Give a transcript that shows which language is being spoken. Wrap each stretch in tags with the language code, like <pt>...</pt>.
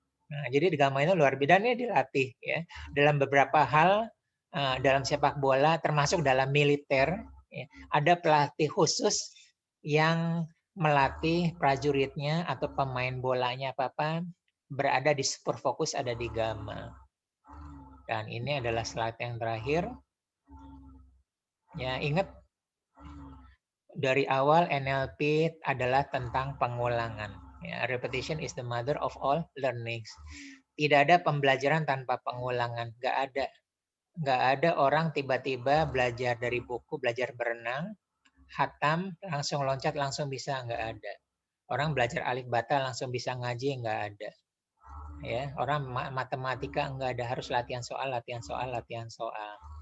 <id>Nah, jadi di Gama itu luar biasa, ini dilatih ya dalam beberapa hal dalam sepak bola termasuk dalam militer ya, ada pelatih khusus yang melatih prajuritnya atau pemain bolanya apa berada di super fokus ada di Gama. Dan ini adalah slide yang terakhir. Ya, ingat dari awal NLP adalah tentang pengulangan.</id> <en>Ya, repetition is the mother of all learnings.</en> <id>Tidak ada pembelajaran tanpa pengulangan, nggak ada. Nggak ada orang tiba-tiba belajar dari buku, belajar berenang, hatam, langsung loncat, langsung bisa, nggak ada. Orang belajar alif bata langsung bisa ngaji, nggak ada. Ya, orang matematika nggak ada, harus latihan soal, latihan soal, latihan soal.</id>